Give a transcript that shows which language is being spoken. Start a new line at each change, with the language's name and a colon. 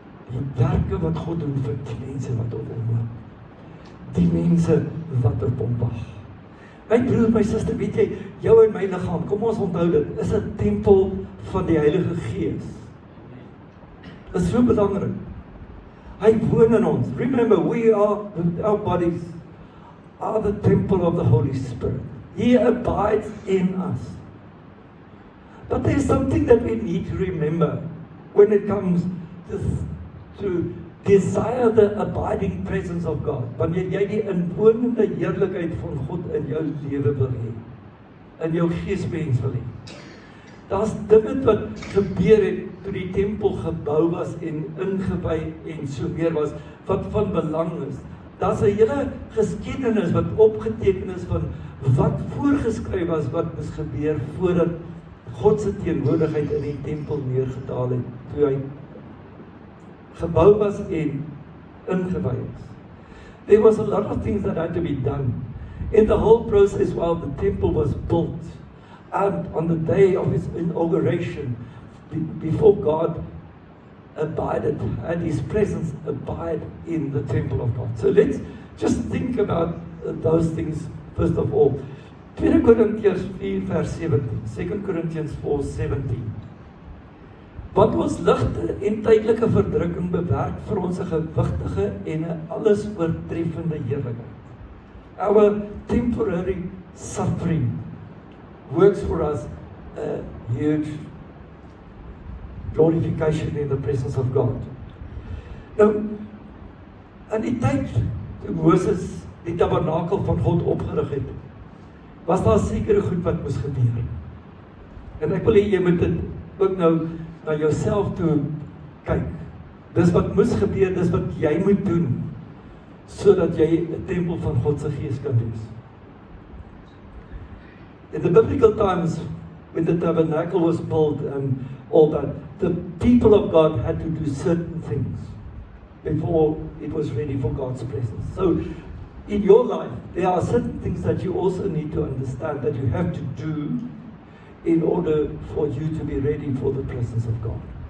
Afrikaans: Die werke wat God doen vir die mense wat op hom wag. Die mense wat op hom wag. My broer, my suster, weet jy, jou en my liggaam, kom ons onthou dit, is 'n tempel van die Heilige Gees. Dit is so belangrik. Hy woon in ons.
English: Remember, our bodies are the temple of the Holy Spirit. He abides in us. But there's something that we need to remember when it comes to desire the abiding presence of God.
Afrikaans: Wanneer jy die inwonende heerlikheid van God in jou lewe wil hê, in jou geesmens wil hê. Daar's dinge wat gebeur het toe die tempel gebou was en ingewy en so meer was, wat van belang is. Daar's 'n hele geskiedenis wat opgeteken is van wat voorgeskryf was, wat moes gebeur voordat God se teenwoordigheid in die tempel neergedaal het, toe hy gebou was en ingewy is.
English: There was a lot of things that had to be done. In the whole process while the temple was built, and on the day of its inauguration, before God abided, and His presence abide in the temple of God. So let's just think about those things first of all. 2 Corinthians 4 vers 17, 2 Corinthians 4:17.
Afrikaans: Wat ons ligte en tydelike verdrukking bewerk vir ons 'n gewigtige en 'n alles oortreffende heerlikheid.
English: Our temporary suffering works for us a huge glorification in the presence of God.
Afrikaans: Nou, in die tyd toe Moses die tabernakel van God opgerig het, was daar sekere goed wat moes gebeur. En ek wil hê jy moet dit ook nou na jouself toe kyk. Dis wat moes gebeur, dis wat jy moet doen, sodat jy 'n tempel van God se gees kan wees.
English: In the biblical times, when the tabernacle was built and all that, the people of God had to do certain things before it was ready for God's presence. So, in your life, there are certain things that you also need to understand that you have to do in order for you to be ready for the presence of God.